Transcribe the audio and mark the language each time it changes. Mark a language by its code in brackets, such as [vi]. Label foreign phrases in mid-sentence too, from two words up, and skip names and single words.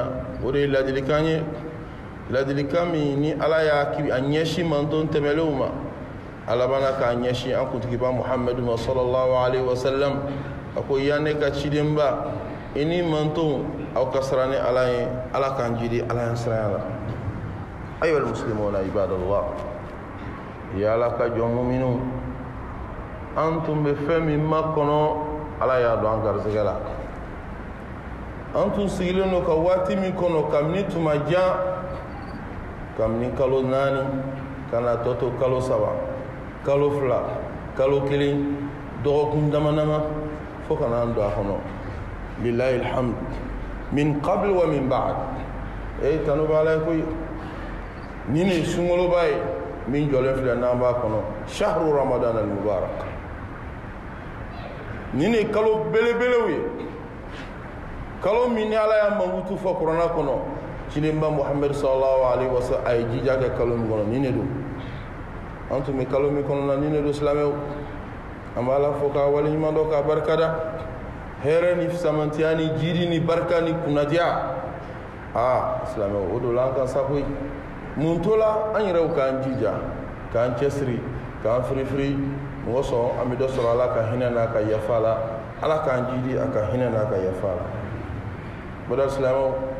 [bm] O de ye ladilikan ye, ladilikan min ni ala y'a a ɲɛsin manton tɛmɛlenw ma, ala bana k'a ɲɛsin an kuntigiba Muhamadu ma [ar] صلى الله عليه وسلم. [bm] A ko yan ne ka cidenba i ni manton aw ka sira ni ala ye, ala k'an jidi ala y'an siranya la. Ayiwa [ar] مسلمون عباد الله, [bm] ya ala ka jɔn muminu, an tun bɛ fɛn min makɔnɔ ala y'a dɔn an garisɛgɛ la. antu sigileno ka wati min kono kamni tuma jan kamni kalo nani kana toto kalo saba kalo fila kalo kelen dɔgɔkun damanama fo kana an do a kɔnɔ [ar] لله الحمد من قبل ومن بعد [bm] tanu bala koy ni ne sunkaloba ye min jɔlen filɛ n'an b'a kɔnɔ [ar] شهر رمضان المبارك [bm] ni ne kalo belebelew ye kalo min ni ala y'a mankutu fɔ kuranɛ kɔnɔ cilenba muhammed [ar] صلى الله عليه وسلم [bm] a ye jija kɛ kalo min kɔnɔ ni ne don an tun bɛ kalo min kɔnɔ na ni ne don silamɛw an b'a la fo k'a waleɲuman dɔ k'a barikada hɛrɛ ni fisamantiya ni jiri ni barika ni kunnadiya silamɛw o do la an ka sago mun to la an yɛrɛw k'an jija k'an cɛsiri k'an firifiri mɔgɔ sɔn an bɛ dɔ sɔrɔ ala ka hinɛ n'a ka yafa la ala k'an jidi a ka hinɛ n'a ka yafa la bada silamɛw